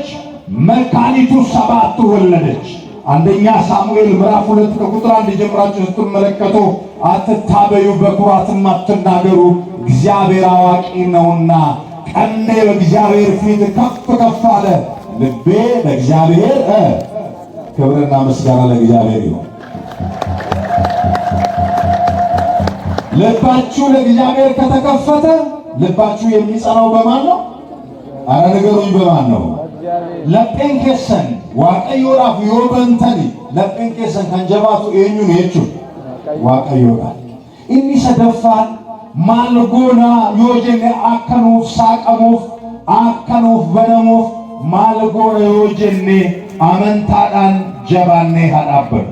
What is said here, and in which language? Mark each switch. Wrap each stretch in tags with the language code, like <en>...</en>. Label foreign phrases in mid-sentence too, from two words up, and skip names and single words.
<am>መካኒቱ 7 ወለደች። አንደኛ ሳሙኤል ምዕራፍ 2 ከቁጥር 1 ጀምራችሁ ስትመለከቱ አትታበዩ፣ በኩራትም አትናገሩ፣ እግዚአብሔር አዋቂ ነውና። ቀኔ በእግዚአብሔር ፊት ከፍ ከፍ አለ፣ ልቤ ለእግዚአብሔር ክብርና ምስጋና ለእግዚአብሔር ይሁን። ልባችሁ ለእግዚአብሔር ከተከፈተ ልባችሁ የሚጸናው በማን ነው? አረ ንገሩኝ፣ በማን ነው?</am> <om>lapheen keessan waaqayyoodhaaf yoo bantani lapheen keessan kan jabaatu eenyuun jechuun waaqayyoodha. Inni sadaffaan maal goonaa yoo jenne akka nuuf saaqamuuf akka nuuf banamuuf maal goona yoo jenne amantaadhaan jabaannee haa dhaabbannu.</om>